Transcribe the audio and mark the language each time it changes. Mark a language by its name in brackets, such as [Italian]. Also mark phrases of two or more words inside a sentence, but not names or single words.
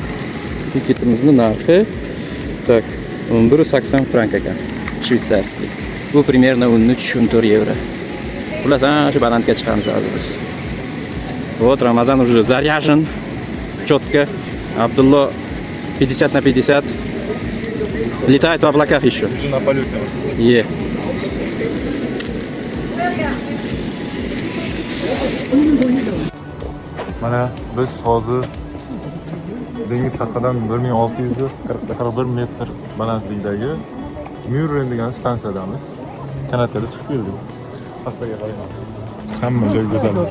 [Uzbek] Tiketimizning narxi tak 1180 frank ekan. [Russian] Shvetsarskiy. Bu примерно 13-14 евро. [Uzbek] Xullas, ana shu balandga chiqamiz hozir biz. [Russian] Вот Рамазан уже заряжен. Четко. Абдулла 50 на 50. Летает в облаках еще. Уже на полете. Е. [Uzbek] Mana biz hozir dengiz sathidan 1641 metr balandlikdagi Myuren degan stansiyadamiz. Kanatga chiqib keldik. Pastaga qaraymiz. Hamma joy go'zal.